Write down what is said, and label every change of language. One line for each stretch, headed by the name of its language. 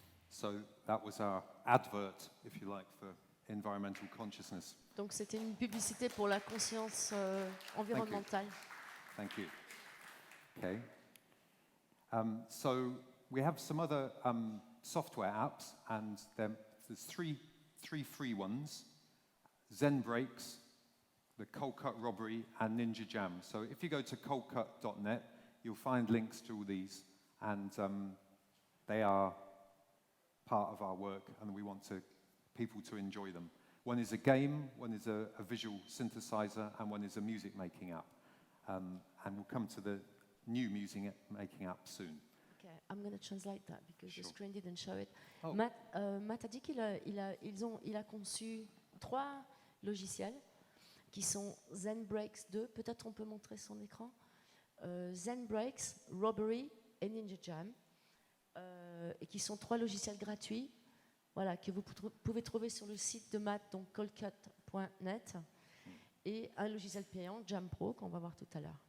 English: So that was our advert, if you like, for environmental consciousness.
French: Donc c'était une publicité pour la conscience environnementale.
English: Thank you. Okay. So we have some other software apps, and there's three free ones: Zen Breaks, the Coldcut Robbery, and Ninja Jam. So if you go to coldcut.net, you'll find links to all these, and they are part of our work, and we want people to enjoy them. One is a game, one is a visual synthesizer, and one is a music-making app. And we'll come to the new music-making app soon. Okay, I'm going to translate that because Sure. the screen didn't show it. Oh.
French: Matt a dit qu'il a conçu 3 logiciels qui sont Zen Breaks 2. Peut-être on peut montrer son écran. Zen Breaks, Robbery et Ninja Jam. et qui sont 3 logiciels gratuits, voilà, que vous pouvez trouver sur le site de Matt, donc coldcut.net, et un logiciel payant, Jam Pro, qu'on va voir tout à l'heure.